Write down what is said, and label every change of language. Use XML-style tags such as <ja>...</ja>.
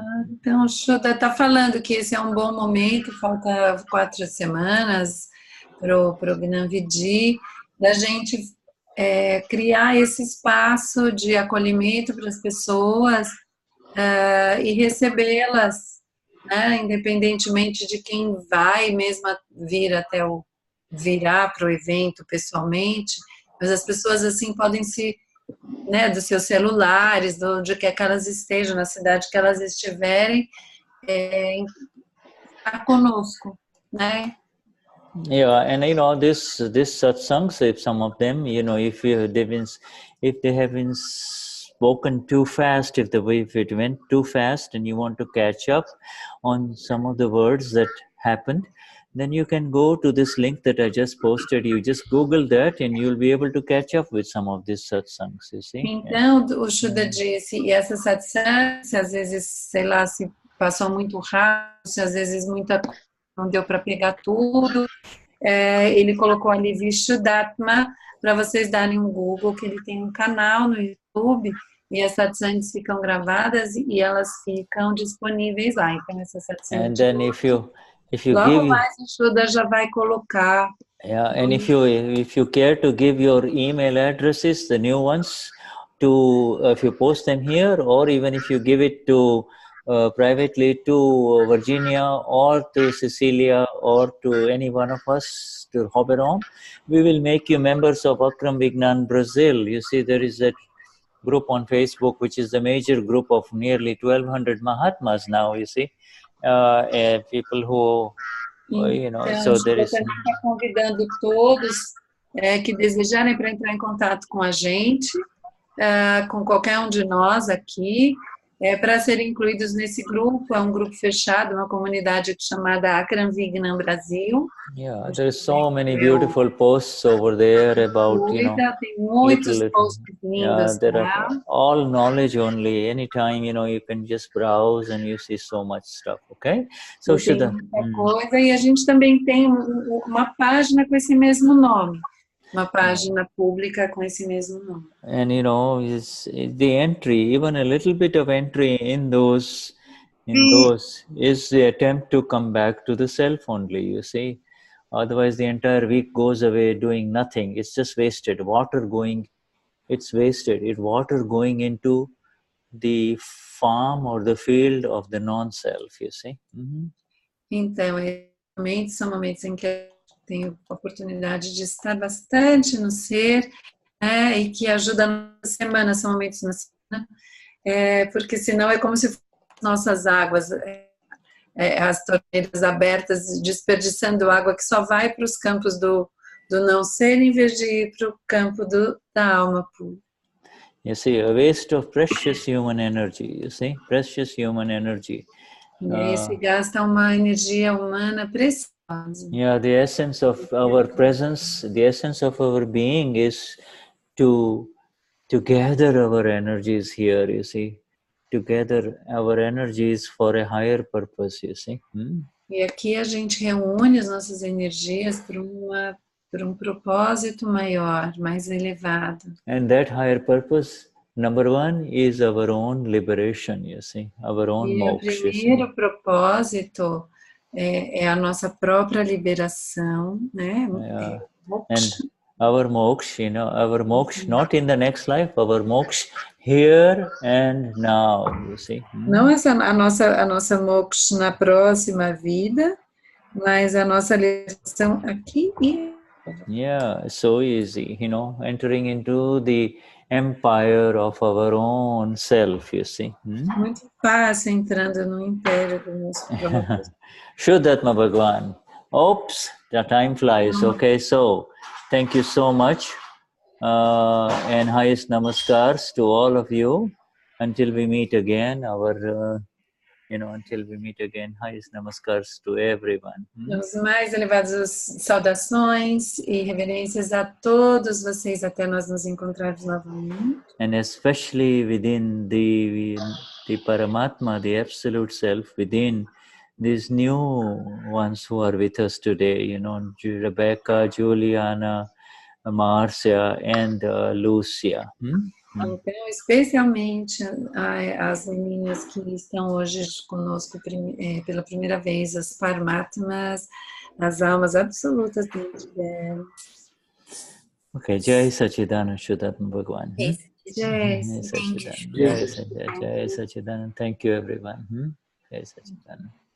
<pt>Então o Shuddha está falando que esse é um bom momento, falta 4 semanas pro Gnan Vidi, da gente criar esse espaço de acolhimento para as pessoas e recebê-las, né, independentemente de quem vai mesmo virar para o evento pessoalmente, mas as pessoas assim podem dos seus celulares, de onde quer que elas estejam, na cidade que elas estiverem, estar conosco, né?</pt> <en>And this satsangs, if some of them, if they have been spoken too fast, if it went too fast and you want to catch up on some of the words that happened, then you can go to this link that I just posted. You just Google that and you'll be able to catch up with some of these satsangs, you see.</en> <pt>Então, o Shuddha disse, e essas satsangs, às vezes, sei lá, se passou muito rápido, se às vezes não deu para pegar tudo, ele colocou ali Vishuddhatma, para vocês darem um Google, que ele tem um canal no YouTube, e as satsangs ficam gravadas e elas ficam disponíveis lá. Então, essas satsangs...</pt> <en>And then If you</en> <pt>Logo</pt> <en>give,</en> <pt>mais o Shuddha já vai colocar.</pt> <en>yeah, and if you care to give your email addresses, the new ones, to if you post them here, or even if you give it to privately to Virginia or to Cecilia or to any one of us, to Hoberon, we will make you members of Akram Vignan Brazil. You see, there is that group on Facebook, which is the major group of nearly 1,200 Mahatmas now, you see, people who, you know,</en> <pt>Então,</pt> <en>so</en> <pt>o</pt> <en>there</en> <pt>Shuddha</pt> <en>is...</en> <pt>também está convidando todos que desejarem para entrar em contato com a gente, com qualquer um de nós aqui, para serem incluídos nesse grupo. É um grupo fechado, uma comunidade chamada Akram Vignan Brasil.</pt> <en>Yeah, there are so many beautiful posts over there about, you know,</en> <pt>tem muitos posts lindos.</pt> <en>Yeah, there are all knowledge only. Anytime, you know, you can just browse and you see so much stuff, okay? So,</en> <pt>Tem</pt> <en>Shuddha.</en> <pt>muita coisa, e a gente também tem uma página com esse mesmo nome. Uma página pública com esse mesmo nome.</pt> <en>And you know, the entry, even a little bit of entry in those is the attempt to come back to the self only, you see. Otherwise, the entire week goes away doing nothing. It's just wasted. It's wasted. It's water going into the farm or the field of the non-self, you see. Mm-hmm.</en> <pt>Então, são momentos em que tenho a oportunidade de estar bastante no ser, né, e que ajuda na semana, são momentos na semana, porque senão é como se fossem nossas águas, as torneiras abertas, desperdiçando água que só vai para os campos do não ser, em vez de ir para o campo da alma pura.</pt> <en>You see, a waste of precious human energy, you see, precious human energy.</en> <pt>Se gasta uma energia humana preciosa.</pt> <en>Yeah, the essence of our presence, the essence of our being is to gather our energies here, you see, to gather our energies for a higher purpose, you see.</en> <pt>E aqui a gente reúne as nossas energias para propósito maior, mais elevado.</pt> <en>And that higher purpose, number one, is our own liberation, you see, our own moksha.</en> <pt>O primeiro propósito é a nossa própria liberação, né?</pt> <en>Yeah. And our moksha, you know, our moksha, not in the next life, our moksha here and now, you see.</en> <pt>Não a nossa moksha na próxima vida, mas a nossa liberação aqui e</pt> <en>Yeah, so easy, you know, entering into the empire of our own self, you see.</en> <pt>Muito fácil entrando no império do nosso próprio.</pt> <en>Shuddhatma Bhagwan. Oops, the time flies. Okay, so thank you so much. And highest namaskars to all of you. Until we meet again, until we meet again, highest namaskars to everyone.</en> <pt>Os mais elevados saudações e reverências a todos vocês até nós nos encontrarmos novamente.</pt> <en>And especially within the Paramatma, the Absolute Self, within these new ones who are with us today, you know, Rebecca, Juliana, Marcia, and Lucia.</en> <pt>Então, especialmente as meninas que estão hoje conosco pela primeira vez, as Paramatmas, as almas absolutas dentro delas.</pt> <en>Okay, Jai Sachidanand Shuddhatma Bhagwan. Jai Sachidanand. Jai Sachidanand. Thank you, everyone. Jai Sachidanand.</en>